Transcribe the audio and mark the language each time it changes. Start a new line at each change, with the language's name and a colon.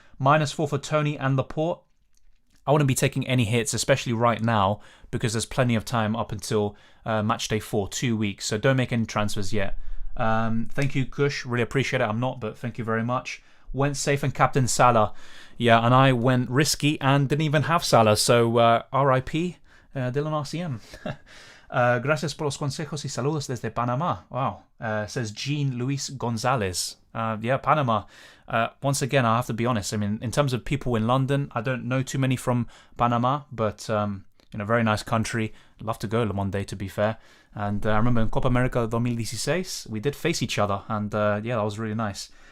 English: -4 for Tony and Laporte. I wouldn't be taking any hits, especially right now, because there's plenty of time up until match day 4, 2 weeks. So don't make any transfers yet. Thank you, Kush. Really appreciate it. I'm not, but thank you very much. Went safe and captain Salah. Yeah, and I went risky and didn't even have Salah. So RIP, Dylan RCM.
Spanish: Gracias por los consejos y saludos desde Panama.
English: Wow. Says Jean Luis Gonzalez. Yeah, Panama. Once again, I have to be honest. I mean, in terms of people in London, I don't know too many from Panama, but you know, very nice country. Love to go one day, to be fair. And I remember in Copa America 2016, we did face each other, and yeah, that was really nice.